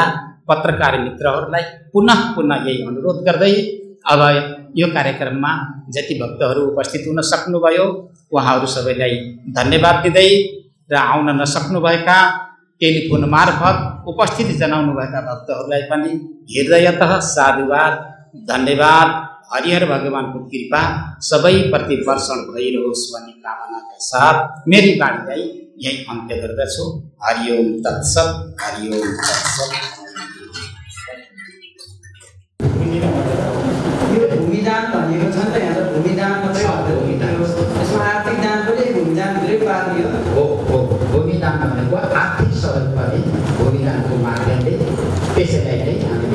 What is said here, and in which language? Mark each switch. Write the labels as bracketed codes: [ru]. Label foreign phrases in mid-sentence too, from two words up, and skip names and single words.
[ne] पत्रकार मित्रहरूलाई पुनः यही अनुरोध गर्दै अब यो कार्यक्रममा जति भक्तहरू उपस्थित हुन सक्नुभयो उहाँहरू सबैलाई धन्यवाद दिँदै र आउन नसक्नुभएका टेलिफोन मार्फत उपस्थिति जनाउनुभएका भक्तहरूलाई पनि हृदयतः साधुवाद, धन्यवाद। हरिहर भगवानको कृपा सबैप्रति वर्षण भइरहोस् भन्ने कामनाका साथ मेरी बाणीलाई यही अन्त्य गर्दछु। [sa] हरिओम तत्सत, हरिओम तत्सत। [ne] यो भूमिदान भनेको छ नि त, यहाँ भूमिदान मात्रै भूमिदान, यसमा आर्थिक दान पनि भूमिदान दुवै पार्ने हो। भूमिदान भनेको आर्थिक सहयोग पनि भूमिदानको माध्यमले, त्यसैलाई नै हामीले